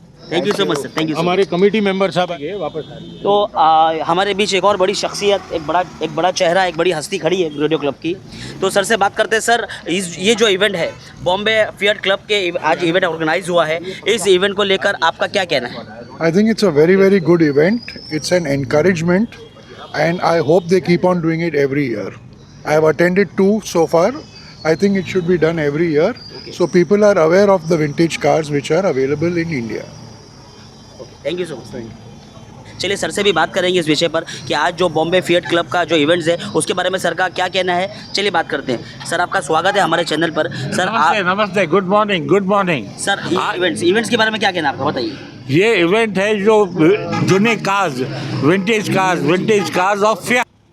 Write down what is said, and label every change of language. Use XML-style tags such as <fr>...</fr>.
<en>Thank you so much sir, thank you.</en> <hi>हमारे committee member साहब आइए वापस आ रही है। तो हमारे बीच एक और बड़ी शख्सियत, एक बड़ा चेहरा, एक बड़ी हस्ती खड़ी है रेडियो क्लब की। तो सर से बात करते हैं। सर, ये जो इवेंट है बॉम्बे फियाट क्लब के आज इवेंट ऑर्गेनाइज हुआ है, इस इवेंट को लेकर आपका क्या कहना है?</hi> <en>I think it's a very, very good event. It's an encouragement, and I hope they keep on doing it every year. I have attended 2 so far. I think it should be done every year, so people are aware of the vintage cars which are available in India. Thank you so much.</en> <hi>चलिए sir से भी बात करेंगे इस विषय पर कि आज जो बॉम्बे फियाट क्लब का जो इवेंट्स है उसके बारे में सर का क्या कहना है। चलिए बात करते हैं। सर आपका स्वागत है हमारे चैनल पर। सर</hi> <en>नमस्ते, good morning, good morning.</en> <hi>Sir events के बारे में क्या कहना है आपका, बताइए। ये इवेंट है जो जूने cars, vintage cars of Fiat</hi>